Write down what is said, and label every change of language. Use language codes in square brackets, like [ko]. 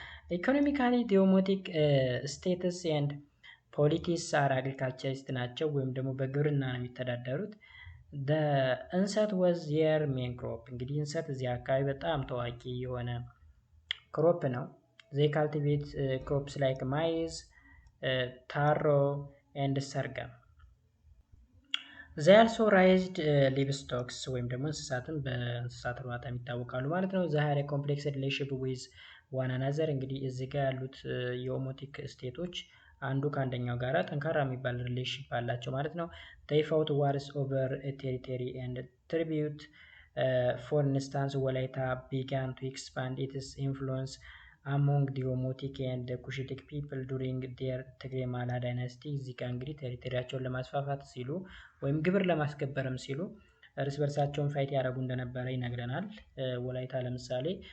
[en] Economically, the Omotic status and politics are agriculturist [am] ናቸው ወይም ደግሞ በግብርና ነው የሚተዳደሩት። [en] the እንሰት was their main crop. [am] እንግዲህ እንሰት እዚህ አካባቢ በጣም ታዋቂ የሆነ ክሮፕ ነው። [en] they cultivate crops like maize, taro and sorghum. they also raised livestock [am] ወይም ደግሞ እንስሳትን በእንስሳት እርባታ የሚታወቃሉ ማለት ነው። [en] they had a complex relationship with one another. [am] እንግዲህ እዚህ ጋር ያሉት የኦሞቲክ ስቴቶች አንዱ ከአንደኛው ጋራ ጠንካራ የሚባል ሪሌሽንሺፕ አላቸው ማለት ነው። [en] they fought wars over territory and tribute. For instance, ወላይታ began to expand its influence among the Omotic and Cushitic people during their [am] ትግሬ ማላ ዳይናስቲ። እዚህ ጋር እንግዲህ ቴሪቶሪያቸውን ለማስፋፋት ሲሉ ወይም ግብር ለማስገበርም ሲሉ እርስ በርሳቸውን ፋይት ያደረጉ እንደነበረ ይነግረናል። ወላይታ ለምሳሌ